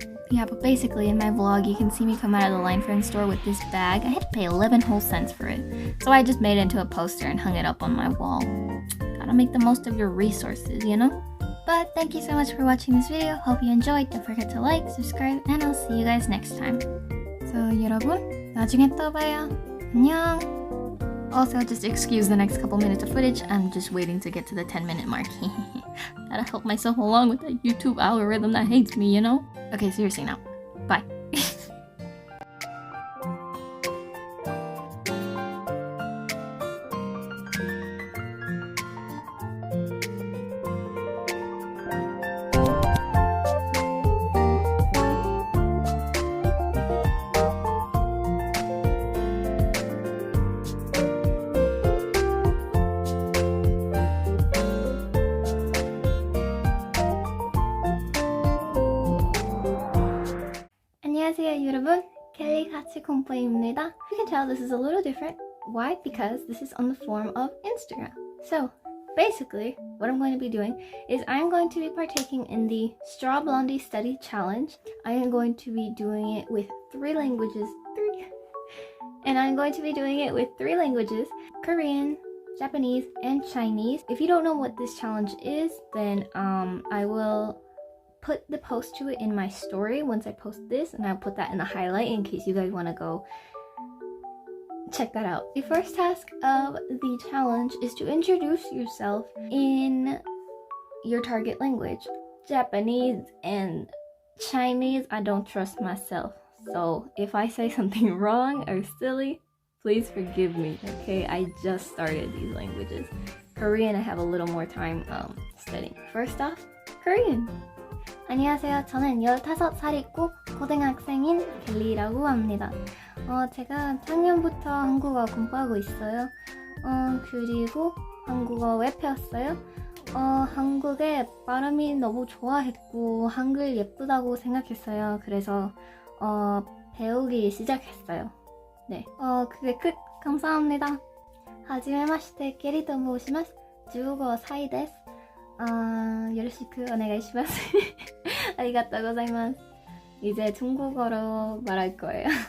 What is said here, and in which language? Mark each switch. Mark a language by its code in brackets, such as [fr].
[en] Yeah, but basically in my vlog, you can see me come out of the Line Friend store with this bag. I had to pay 11 whole cents for it. So I just made it into a poster and hung it up on my wall. Gotta make the most of your resources, you know? But thank you so much for watching this video. Hope you enjoyed. Don't forget to like, subscribe, and I'll see you guys next time. [ko] So 여러분, 나중에 또 봐요. 안녕. [en] Also, just excuse the next couple minutes of footage. I'm just waiting to get to the 10-minute mark. Gotta help myself along with that YouTube algorithm that hates me, you know? Okay, seriously now. Bye. [ko] 안녕하세요 여러분, 켈리 같이 공부입니다. [en] You can tell this is a little different. Why? Because this is on the form of Instagram. So basically what I'm going to be doing is I'm going to be partaking in the Straw Blondie Study Challenge. I am going to be doing it with three languages. And I'm going to be doing it with three languages: Korean, Japanese, and Chinese. If you don't know what this challenge is, then I will put the post to it in my story once I post this, and I'll put that in the highlight in case you guys want to go check that out. The first task of the challenge is to introduce yourself in your target language. Japanese and Chinese, I don't trust myself, so if I say something wrong or silly, please forgive me, okay? I just started these languages. Korean, I have a little more time studying. First off, Korean. [ko] 안녕하세요. 저는 15살 있고 고등학생인 켈리라고 합니다. 제가 작년부터 한국어 공부하고 있어요. 그리고 한국어 왜 배웠어요? 한국의 발음이 너무 좋아했고 한글 예쁘다고 생각했어요. 그래서 배우기 시작했어요. 네, 그게 끝. 감사합니다. [ja] はじめまして、ケリと申します。15歳です。よろしくお願いします。ありがとうございます。 [ko] 이제 중국어로 말할 거예요.